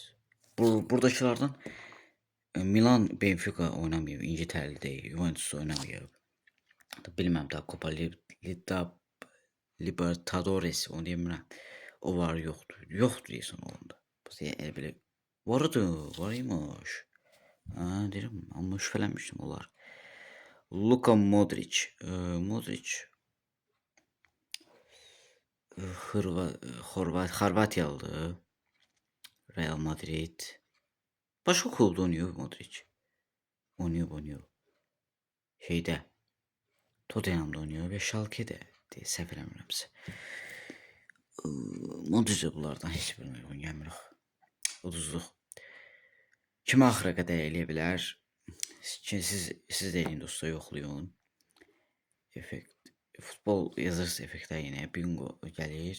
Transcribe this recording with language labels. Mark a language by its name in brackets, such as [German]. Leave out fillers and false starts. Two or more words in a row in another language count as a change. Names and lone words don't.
[Azerbaijani] Buradakilardan Milan, Benfica oynamayıb, İngiltərəli deyil, Juventus oynamayıb. Bilməm daha Copa Libertadores onu demirəm. O var yoxdur. Yoxdur deyəsən onda. Elə belə var imiş. Deyirəm, amma şübhələnmişdim olar. Luka Modric. Xorvatiyalıdır. Real Madrid. [Turkish] Başka klubda oynuyor Modric. Oynuyor. Şeydə. Tottenham'da oynuyor ve Schalke'de diye [Azerbaijani] səhv eləmirəmsə. Modric bunlardan heç birinə uyğun gəlmir. Uduzluq. Kimi axıra qədər eləyə bilər? Siz de eləyin dostlar, yoxlayın. Futbol yazırsa effektlər yine bingo gəlir.